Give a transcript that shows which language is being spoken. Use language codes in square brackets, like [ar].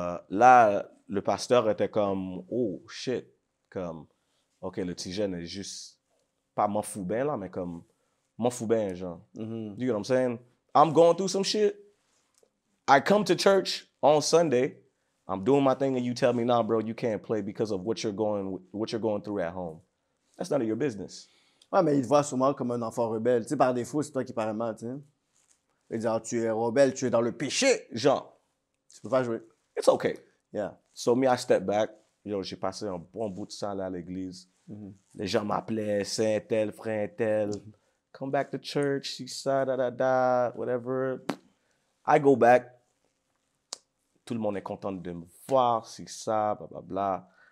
[fr] Là, le pasteur était comme, oh shit, comme, OK, le petit jeune est juste, pas m'en fous bien là, mais comme, m'en fous bien, genre. [en] You get what I'm saying? I'm going through some shit. I come to church on Sunday. I'm doing my thing and you tell me, nah, bro, you can't play because of what you're going through at home. That's none of your business. [fr] Ouais, mais il te voit souvent comme un enfant rebelle. Tu sais, par défaut, c'est toi qui parais mal, tu sais. Il dit, ah, tu es rebelle, tu es dans le péché. Genre, Tu peux pas jouer. [en] it's okay. Yeah. So me, I step back. [fr] Yo, j'ai passé un bon bout de temps là à l'église. Les gens m'appelaient Saint tel, frère tel. [en] Come back to church, see ça, whatever. I go back. [fr] Tout le monde est content de me voir, c'est ça, blablabla.